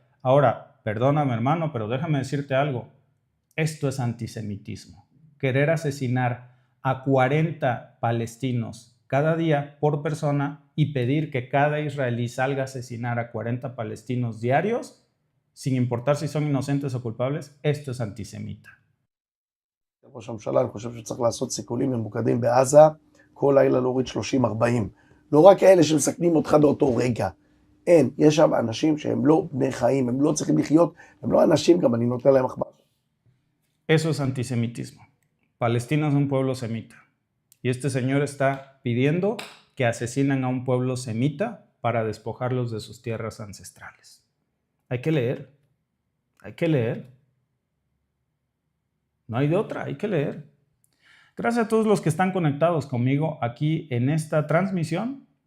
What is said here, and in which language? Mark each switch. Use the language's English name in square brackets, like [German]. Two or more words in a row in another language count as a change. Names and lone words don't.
[Spanish] Ahora, perdóname hermano, pero déjame decirte algo, esto es antisemitismo. Querer asesinar a 40 palestinos cada día por persona y pedir que cada israelí salga a asesinar a 40 palestinos diarios, sin importar si son inocentes o culpables, esto es antisemita. [Hebrew] ראש הממשלה, אני חושב שצריך לעשות סיכולים ממוקדים בעזה, כל לילה להוריד 30-40. לא רק אלה שמסכנים אותך באותו רגע. אין, יש שם אנשים שהם לא בני חיים, הם לא צריכים לחיות, הם לא אנשים, גם אני נותן להם מחבר. [Spanish] Eso es antisemitismo. Palestina es un pueblo semita. Y este señor está pidiendo que asesinen a un pueblo semita para despojarlos de sus tierras ancestrales. Hay que leer. Hay que leer. No hay de otra, hay que leer. Gracias a todos los que están conectados conmigo aquí en esta transmisión.